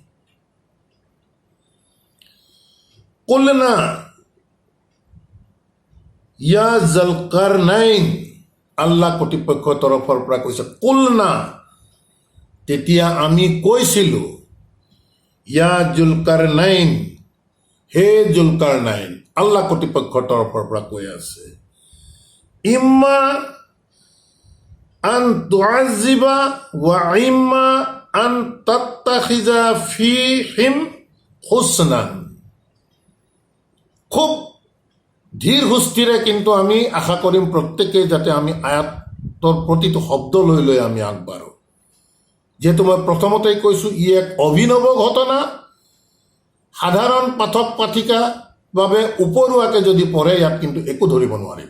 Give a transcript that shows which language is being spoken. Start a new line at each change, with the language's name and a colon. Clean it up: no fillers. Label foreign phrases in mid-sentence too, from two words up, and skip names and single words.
Arabic: قلنا يا ذا القرنين,
Assamese: আল্লাহ কৰ্তৃপক্ষৰ তৰফৰ পৰা কৈছে কুলনা, তেতিয়া আমি কৈছিলোঁ,
Arabic: يا ذا القرنين
Assamese: হে জুলকাৰনাইন, আল্লাহ কৰ্তৃপক্ষৰ তৰফৰ পৰা কৈ আছে,
Arabic: ইম্মা أن تعذب وإما أن تتخذ فيهم حسنا.
Assamese: খুব ধীৰ সুস্থিৰে কিন্তু আমি আশা কৰিম প্ৰত্যেকে যাতে আমি আয়াতৰ প্ৰতিটো শব্দ লৈ লৈ আমি আগবাঢ়ো। যিহেতু মই প্ৰথমতেই কৈছোঁ ই এক অভিনৱ ঘটনা, সাধাৰণ পাঠক পাঠিকা বাবে উপৰুৱাকে যদি পঢ়ে ইয়াত কিন্তু একো ধৰিব নোৱাৰিব।